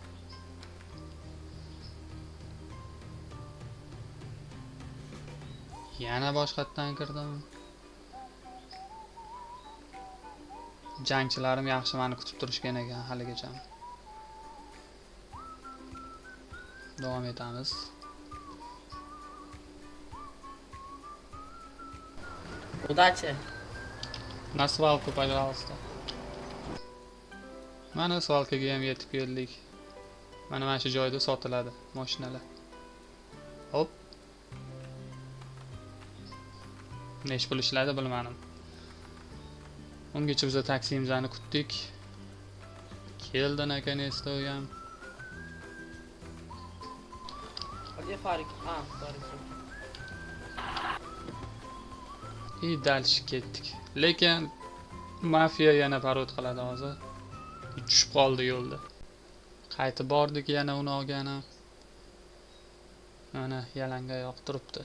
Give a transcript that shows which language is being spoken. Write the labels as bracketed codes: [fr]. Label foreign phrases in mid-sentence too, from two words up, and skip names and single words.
[uz] Yana boshqatdan kirdim. Jangchilarim yaxshi meni kutib turishgan ekan haligacha. Davom etamiz. [ru] Удачи. На свалку, пожалуйста. [uz] Mana svalkaga ham yetib keldik. Mana shu joyda sotiladi mashinalar. Hop. Nech pul ishladi bilmadim. Ungacha biz taksimizni kutdik. Keldi наконец-то ham. [ru] Где Фарик? Фарик. [uz] Dalish ketdik. Lekin mafiya yana parod qiladi hozir. Tushib qoldi yo'lda. Qaytib bordik yana uni olgani. Mana yalanga yoq turibdi.